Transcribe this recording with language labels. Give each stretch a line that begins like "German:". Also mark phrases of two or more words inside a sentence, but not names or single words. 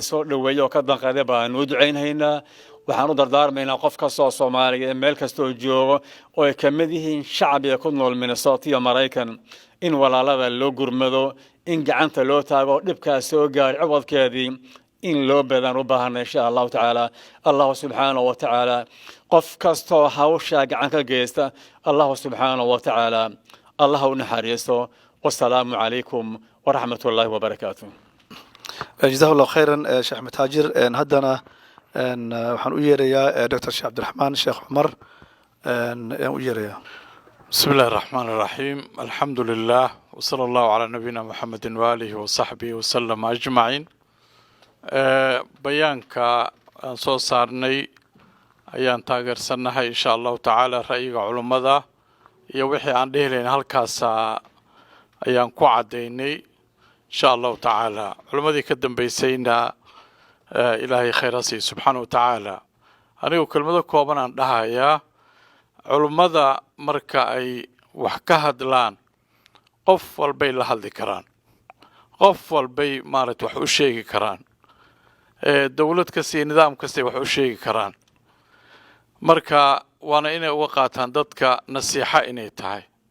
Somali: soo dhaweeyo ka danqaday baan u duceynaynaa waxaan u dardaarmaynaa qof kasta oo Soomaaliyeed meel kasta oo joogo oo ay ka mid yihiin shacbiga ku nool Minnesota iyo Mareykan in walaalada loo gurmado in gacanta loo taago dhibkaas soo gaar codkeedii in loo badan u baahan
Arabic: إن شاء الله تعالى الله سبحانه وتعالى
Somali: qof kasta oo hawsha gacan ka geysta
Arabic: الله سبحانه وتعالى
Somali: Allah u naxariisto
Arabic: والسلام عليكم ورحمة الله وبركاته جزاك الله خيرا
Somali: Sheikh Ahmed Haajir haddana waxaan u yeerayaa Dr. Sheikh Abdulrahman Sheikh Umar u yeerayaa
Arabic: بسم الله الرحمن الرحيم الحمد لله وصلى الله على نبينا محمد وآله وصحبه وسلم أجمعين بيانك
Somali: soo saarnay ayaan taageersanahay
Arabic: insha الله تعالى
Somali: ra'yiga culimada iyo wixii aan dheelayn halkaas ayaan ku cadeynay
Arabic: إن شاء الله تعالى
Somali: culimadii ka dambeysayna ilaahay khayraasi
Arabic: سبحانه وتعالى
Somali: anigu kelmado kooban aan dhahayaa culimada marka ay wax ka hadlaan qof walbay la hadli karaan qof walbay maarad wax u sheegi karaan dawlad kasta iyo nidaam kasta wax u sheegi karaan marka waana inay uga qaataan dadka nasiixa inay tahay